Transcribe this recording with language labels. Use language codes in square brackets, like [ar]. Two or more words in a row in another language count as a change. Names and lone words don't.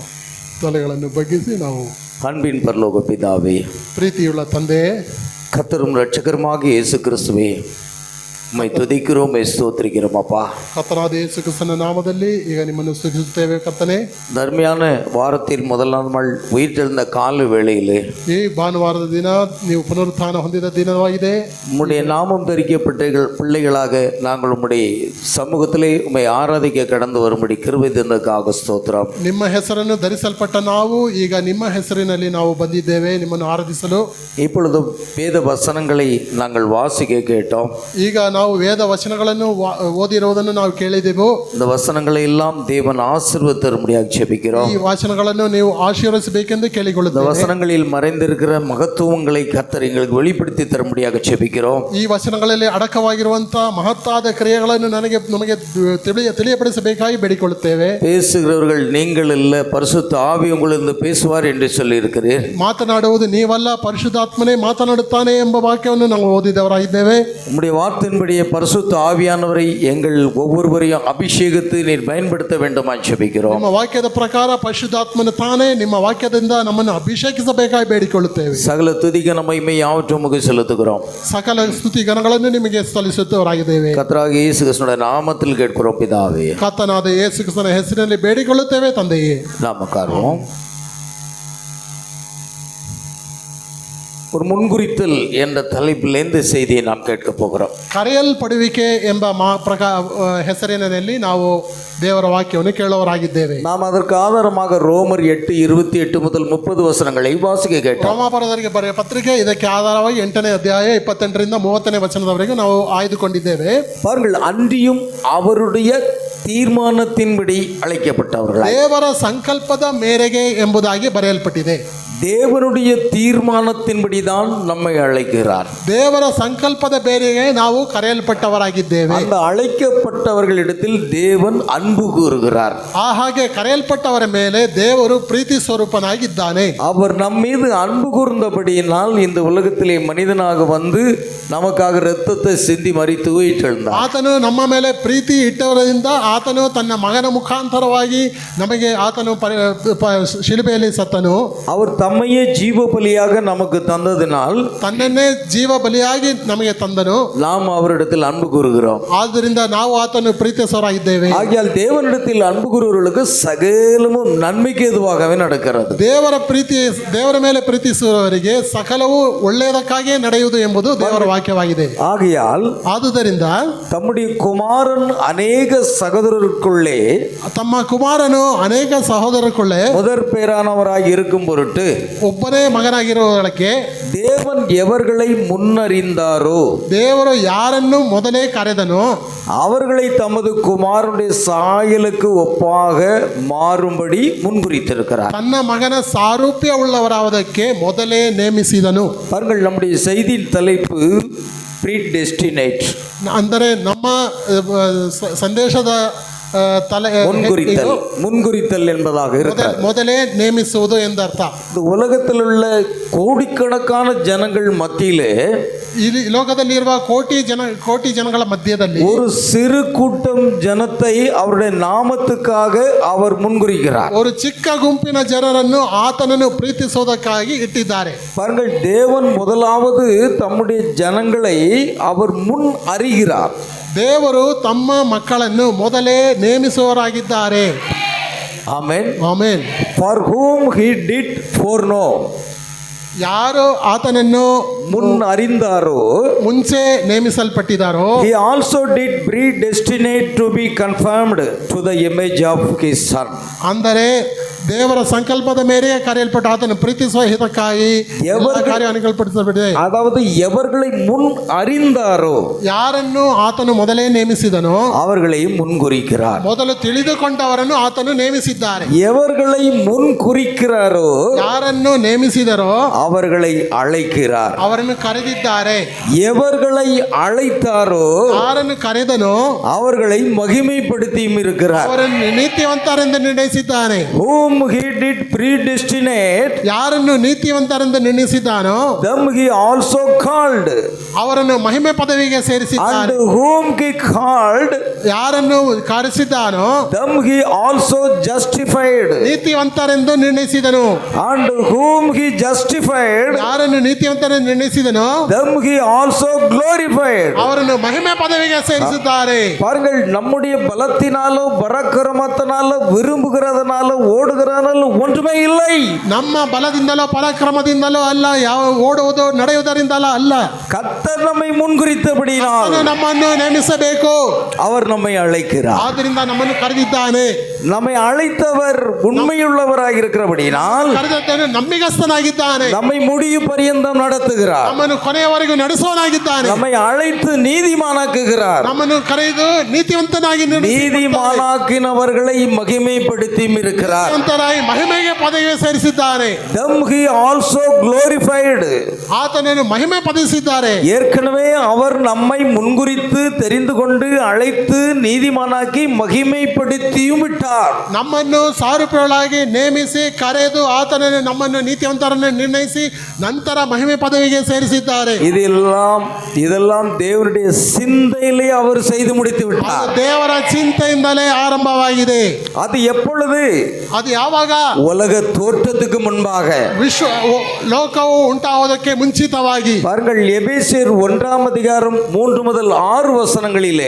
[kn] ತಲೆಗಳನ್ನು ಬಗ್ಗಿಸಿ ನಾವು [ta] அன்பின் பரலோக பிதாவே, [kn] ಪ್ರೀತಿಯುಳ್ಳ ತಂದೆಯೇ, [ta] கர்த்தரும் இரட்சகருமாகிய இயேசு கிறிஸ்துவே, உம்மை துதிக்கிறோம், ஸ்தோத்திரிக்கிறோம் அப்பா. [kn] ಕರ್ತನಾದ ಯೇಸು ಕ್ರಿಸ್ತನ ನಾಮದಲ್ಲಿ ಈಗ ನಿಮ್ಮನ್ನು ಸ್ತುತಿಸುತ್ತೇವೆ ಕರ್ತನೇ. [ta] தர்மையான வாரத்தில் முதலாம் நாள் உயிர்த்தெழுந்த கால வேளையிலே [kn] ಈ ಭಾನುವಾರದ ದಿನ ನೀವು ಪುನರುತ್ಥಾನ ಹೊಂದಿದ ದಿನವಾಗಿದೆ. [ta] உம்முடைய நாமம் தரிக்கப்பட்ட பிள்ளைகளாக நாங்கள் உம்முடைய சமூகத்திலே உம்மை ஆராதிக்க கடந்து வரும்படி கிருபை தந்ததற்காக ஸ்தோத்திரம். [kn] ನಿಮ್ಮ ಹೆಸರನ್ನು ಧರಿಸಲ್ಪಟ್ಟ ನಾವು ಈಗ ನಿಮ್ಮ ಹೆಸರಿನಲ್ಲಿ ನಾವು ಬಂದಿದ್ದೇವೆ ನಿಮ್ಮನ್ನು ಆರಾಧಿಸಲು. [ta] இப்பொழுது வேத வசனங்களை நாங்கள் வாசிக்க கேட்டோம். [kn] ಈಗ ನಾವು ವೇದ ವಚನಗಳನ್ನು ಓದಿರುವುದನ್ನು ನಾವು ಕೇಳಿದೆವು. [ta] இந்த வசனங்களை எல்லாம் தேவன் ஆசீர்வதித்தரும்படியாக ஜெபிக்கிறோம். [kn] ಈ ವಚನಗಳನ್ನು ನೀವು ಆಶೀರ್ವದಿಸಬೇಕೆಂದು ಕೇಳಿಕೊಳ್ಳುತ್ತೇವೆ. [ta] இந்த வசனங்களில் மறைந்திருக்கிற மகத்துவங்களை கர்த்தர் எங்களுக்கு வெளிப்படுத்தி தரும்படியாக ஜெபிக்கிறோம். [kn] ಈ ವಚನಗಳಲ್ಲಿ ಅಡಕವಾಗಿರುವಂತಹ ಮಹತ್ತಾದ ಕ್ರಿಯೆಗಳನ್ನು ನಮಗೆ ತಿಳಿಯಪಡಿಸಬೇಕಾಗಿ ಬೇಡಿಕೊಳ್ಳುತ್ತೇವೆ. [ta] பேசுகிறவர்கள் நீங்கள் இல்ல, பரிசுத்த ஆவி உங்களிருந்து பேசுவார் என்று சொல்லி இருக்கிறீர். [kn] ಮಾತನಾಡುವುದು ನೀವಲ್ಲ, ಪರಿಶುದ್ಧಾತ್ಮನೇ ಮಾತನಾಡುತ್ತಾನೆ ಎಂಬ ವಾಕ್ಯವನ್ನು ನಾವು ಓದಿದವರಾಗಿದ್ದೇವೆ. [ta] உம்முடைய வார்த்தையின்படியே பரிசுத்த ஆவியானவரை எங்கள் ஒவ்வொருவரையும் அபிஷேகத்தை நீர் பயன்படுத்த வேண்டுமா ஜெபிக்கிறோம். [kn] ನಿಮ್ಮ ವಾಕ್ಯದ ಪ್ರಕಾರ ಪರಿಶುದ್ಧಾತ್ಮನ ತಾನೇ ನಿಮ್ಮ ವಾಕ್ಯದಿಂದ ನಮ್ಮನ್ನು ಅಭಿಷೇಕಿಸಬೇಕಾಗಿ ಬೇಡಿಕೊಳ್ಳುತ್ತೇವೆ. [ta] சகல துதிக மகிமை யாவற்றும் உமக்கு செலுத்துகிறோம். [kn] ಸಕಲ ಸ್ತುತಿ ಗಣಗಳನ್ನು ನಿಮಗೆ ಸಲ್ಲಿಸುತ್ತವರಾಗಿದ್ದೇವೆ. [ta] கர்த்தராகிய இயேசு கிறிஸ்துவின் நாமத்தில் கேட்கிறோம் பிதாவே. [kn] ಕರ್ತನಾದ ಯೇಸು ಕ್ರಿಸ್ತನ ಹೆಸರಿನಲ್ಲಿ ಬೇಡಿಕೊಳ್ಳುತ್ತೇವೆ ತಂದೆಯೇ. [ta] நாம் உட்காருவோம். ஒரு முன்குறித்தல் என்ற தலைப்பில் இந்த செய்தியை நாம் கேட்க போகிறோம். [kn] ಕರೆಯಲ್ಪಡುವಿಕೆ ಎಂಬ ಹೆಸರಿನಲ್ಲಿ ನಾವು ದೇವರ ವಾಕ್ಯವನ್ನು ಕೇಳುವವರಾಗಿದ್ದೇವೆ. [ta] நாம் அதற்கு ஆதாரமாக ரோமர் 8:28 முதல் 30 வசனங்களை வாசிக்க கேட்டோம். [kn] ರೋಮಾಪುರದವರಿಗೆ ಬರೆಯ ಪತ್ರಿಕೆ ಇದಕ್ಕೆ ಆಧಾರವಾಗಿ 8ನೇ ಅಧ್ಯಾಯ 28ರಿಂದ 30ನೇ ವಚನದವರೆಗೂ ನಾವು ಆಯ್ದುಕೊಂಡಿದ್ದೇವೆ. [ta] பாருங்கள், அன்றியும் அவருடைய தீர்மானத்தின்படி அழைக்கப்பட்டவர்கள், [kn] ದೇವರ ಸಂಕಲ್ಪದ ಮೇರೆಗೆ ಎಂಬುದಾಗಿ ಬರೆಯಲ್ಪಟ್ಟಿದೆ. [ta] தேவனுடைய தீர்மானத்தின்படிதான் நம்மை அழைக்கிறார். [kn] ದೇವರ ಸಂಕಲ್ಪದ ಬೇರೆಗೆ ನಾವು ಕರೆಯಲ್ಪಟ್ಟವರಾಗಿದ್ದೇವೆ. [ta] அந்த அழைக்கப்பட்டவர்களிடத்தில் தேவன் அன்பு கூறுகிறார். [kn] ಹಾಗೆ ಕರೆಯಲ್ಪಟ್ಟವರ ಮೇಲೆ ದೇವರು ಪ್ರೀತಿ ಸ್ವರೂಪನಾಗಿದ್ದಾನೆ. [ta] அவர் நம் மீது அன்பு கூர்ந்தபடியினால் இந்த உலகத்திலே மனிதனாக வந்து நமக்காக இரத்தத்தை சிந்தி மரித்து உயிர்த்தெழுந்தார். [kn] ಆತನು ನಮ್ಮ ಮೇಲೆ ಪ್ರೀತಿ ಇಟ್ಟವರಿಂದ ಆತನು ತನ್ನ ಮಗನ ಮುಖಾಂತರವಾಗಿ ನಮಗೆ ಆತನು ಶಿಲುಬೆಯಲ್ಲಿ ಸತ್ತನು. [ta] அவர் தம்மையே ஜீவ பலியாக நமக்கு தந்ததினால் [kn] ತನ್ನನ್ನೇ ಜೀವ ಬಲಿಯಾಗಿ ನಮಗೆ ತಂದನು. [ta] நாம் அவரிடத்தில் அன்பு கூறுகிறோம். [kn] ಆದ್ದರಿಂದ ನಾವು ಆತನು ಪ್ರೀತಿಸೋರಾಗಿದ್ದೇವೆ. [ta] ஆகையால் தேவனிடத்தில் அன்பு கூறுவர்களுக்கு சகலமும் நன்மைக்கு எதுவாகவே நடக்கிறது. [kn] ದೇವರ ಮೇಲೆ ಪ್ರೀತಿಸುವವರಿಗೆ ಸಕಲವೂ ಒಳ್ಳೆಯದಕ್ಕಾಗಿಯೇ ನಡೆಯುವುದು ಎಂಬುದು ದೇವರ ವಾಕ್ಯವಾಗಿದೆ. [ta] ஆகையால் [kn] ಆದುದರಿಂದ [ta] தம்முடைய குமாரன் அநேக சகோதரருக்குள்ளே [kn] ತಮ್ಮ ಕುಮಾರನು ಅನೇಕ ಸಹೋದರರುக்குள்ளே [ta] முதற் பேரானவராய் இருக்கும் பொருட்டு [kn] ಒಬ್ಬನೇ ಮಗನಾಗಿರುವುದಕ್ಕೆ [ta] தேவன் எவர்களை முன்னறிந்தாரோ [kn] ದೇವರು ಯಾರನ್ನು ಮೊದಲೇ ಕರೆದನು [ta] அவர்களை தமது குமாரனுடைய சாயலுக்கு ஒப்பாக மாறும்படி முன்குறித்திருக்கிறார். [kn] ತನ್ನ ಮಗನ ಸಾರೂಪ್ಯ ಉಳ್ಳವರಾವುದಕ್ಕೆ ಮೊದಲೇ ನೇಮಿಸಿದನು. [ta] பாருங்கள், நம்முடைய செய்தியின் தலைப்பு ப்ரீடெஸ்டினேட், [kn] ಅಂದರೆ ನಮ್ಮ ಸಂದೇಶದ [ta] முன்குறித்தல் என்பதாக இருக்கிறது. [kn] ಮೊದಲೇ ನೇಮಿಸುವುದು ಎಂದರ್ಥ. [ta] இந்த உலகத்தில் உள்ள கோடிக்கணக்கான ஜனங்கள் மத்தியிலே [kn] ಈ ಲೋಕದಲ್ಲಿರುವ ಕೋಟಿ ಜನಗಳ ಮಧ್ಯದಲ್ಲಿ [ta] ஒரு சிறு கூட்டம் ஜனத்தை அவருடைய நாமத்துக்காக அவர் முன்குறிக்கிறார். [kn] ஒரு ಚಿಕ್ಕ ಗುಂಪಿನ ಜನರನ್ನು ಆತನನ್ನು ಪ್ರೀತಿಸುವುದಕ್ಕಾಗಿ ಇಟ್ಟಿದ್ದಾರೆ. [ta] பாருங்கள், தேவன் முதலாவது தம்முடைய ஜனங்களை அவர் முன் அறிகிறார். [kn] ದೇವರು ತಮ್ಮ ಮಕ್ಕಳನ್ನು ಮೊದಲೇ ನೇಮಿಸುವವರಾಗಿದ್ದಾರೆ. ಆಮೆನ್. ಆಮೆನ್. [en] ಫಾರ್ whom he did foreknow, [kn] ಯಾರು ಆತನನ್ನು [ta] முன் அறிந்தாரோ, [kn] ಮುಂಚೆ ನೇಮಿಸಲ್ಪಟ್ಟಿದ್ದಾರೋ, [en] he also did predestinate to be conformed to the image of his son. [kn] ಅಂದರೆ ದೇವರ ಸಂಕಲ್ಪದ ಮೇರೆಗೆ ಕರೆಯಲ್ಪಟ್ಟ ಆತನ ಪ್ರೀತಿಸುವ ಹಿತಕ್ಕಾಗಿ ಕಾರ್ಯಪಡಿಸಲ್ಪಟ್ಟಿದೆ. [ta] அதாவது எவர்களை முன் அறிந்தாரோ, [kn] ಯಾರನ್ನು ಆತನು ಮೊದಲೇ ನೇಮಿಸಿದನೋ [ta] அவர்களை முன்குறிக்கிறார். [kn] ಮೊದಲು ತಿಳಿದುಕೊಂಡವರನ್ನು ಆತನು ನೇಮಿಸಿದ್ದಾರೆ. [ta] எவர்களை முன் குறிக்கிறாரோ, [kn] ಯಾರನ್ನು ನೇಮಿಸಿದರೋ [ta] அவர்களை அழைக்கிறார். [kn] ಅವರನ್ನು ಕರೆದಿದ್ದಾರೆ. [ta] எவர்களை அழைத்தாரோ, [kn] ಯಾರನ್ನು ಕರೆದನೋ [ta] அவர்களை மகிமைப்படுத்தியும் இருக்கிறார். [kn] ಅವರನ್ನು ನೀತಿವಂತರೆಂದು ನಿರ್ಣಯಿಸಿದ್ದಾನೆ. [en] whom he did predestinate, [kn] ಯಾರನ್ನು ನೀತಿವಂತರೆಂದು ನಿರ್ಣಯಿಸಿದ್ದಾನೋ [en] them he also called, [kn] ಅವರನ್ನು ಮಹಿಮೆ ಪದವಿಗೆ ಸೇರಿಸಿದ್ದಾನೆ. [en] and whom he called, [kn] ಯಾರನ್ನು ಕರೆಸಿದ್ದಾನೋ [en] them he also justified, [kn] ನೀತಿವಂತರೆಂದು ನಿರ್ಣಯಿಸಿದನು. [en] and whom he justified, [kn] ಯಾರನ್ನು ನೀತಿವಂತರೆಂದು ನಿರ್ಣಯಿಸಿದನೋ [en] them he also glorified. [kn] ಅವರನ್ನು ಮಹಿಮೆ ಪದವಿಗೆ ಸೇರಿಸಿದ್ದಾರೆ. [ta] பாருங்கள், நம்முடைய பலத்தினாலோ பராக்கிரமத்தினாலோ விரும்புகிறதுனால ஓடுகிறதுனால ஒன்றுமே இல்லை. [kn] ನಮ್ಮ ಬಲದಿಂದಲೋ ಪರಾಕ್ರಮದಿಂದಲೋ ಅಲ್ಲ, ಯಾವ ಓಡುವುದು ನಡೆಯುವುದರಿಂದಲೋ ಅಲ್ಲ. [ta] கர்த்தர் நம்மை முன்குறித்தபடியினால் [kn] ನಮ್ಮನ್ನು ನೇಮಿಸಬೇಕು. [ta] அவர் நம்மை அழைக்கிறார். [kn] ಆದ್ದರಿಂದ ನಮ್ಮನ್ನು ಕರೆದಿದ್ದಾನೆ. [ta] நம்மை அழைத்தவர் உண்மையுள்ளவராக இருக்கிறபடியினால் [kn] ಕರೆದವನು ನಂಬಿಗಸ್ತನಾಗಿದ್ದಾನೆ. [ta] நம்மை முடிவு பரியந்தம் நடத்துகிறார். [kn] ನಮ್ಮನ್ನು ಕೊನೆಯವರೆಗೂ ನಡೆಸುವನಾಗಿದ್ದಾನೆ. [ta] நம்மை அழைத்து நீதிமானாக்குகிறார். [kn] ನಮ್ಮನ್ನು ಕರೆದು ನೀತಿವಂತನಾಗಿ [ta] நீதிமானாக்கினவர்களை மகிமைப்படுத்தியும் இருக்கிறார். [kn] ಮಹಿಮೆಗೆ ಪದವಿಗೆ ಸೇರಿಸಿದ್ದಾನೆ. [en] them he also glorified, [kn] ಆತನನ್ನು ಮಹಿಮೆ ಪದಿಸಿದ್ದಾರೆ. [ta] ஏற்கனவே அவர் நம்மை முன்குறித்து தெரிந்து கொண்டு அழைத்து நீதிமானாக்கி மகிமைப்படுத்தியும் விட்டார். [kn] ನಮ್ಮನ್ನು ಸಾರೂಪ್ಯವಾಗಿ ನೇಮಿಸಿ ಕರೆದು ಆತನನ್ನು ನಮ್ಮನ್ನು ನೀತಿವಂತರನ್ನು ನಿರ್ಣಯಿಸಿ ನಂತರ ಮಹಿಮೆ ಪದವಿಗೆ ಸೇರಿಸಿದ್ದಾರೆ. [ta] இதெல்லாம் தேவனுடைய சிந்தையிலே அவர் செய்து முடித்து விட்டார். [kn] ದೇವರ ಚಿಂತೆಯಿಂದಲೇ ಆರಂಭವಾಗಿದೆ. [ta] அது எப்பொழுது? [kn] ಅದು ಯಾವಾಗ? [ta] உலக தோற்றத்துக்கு முன்பாக, [kn] ಲೋಕವು ಉಂಟಾವುದಕ್ಕೆ ಮುಂಚಿತವಾಗಿ. [ta] பாருங்கள், எபேசியர் 1 அதிகாரம் 3 முதல் 6 வசனங்களிலே,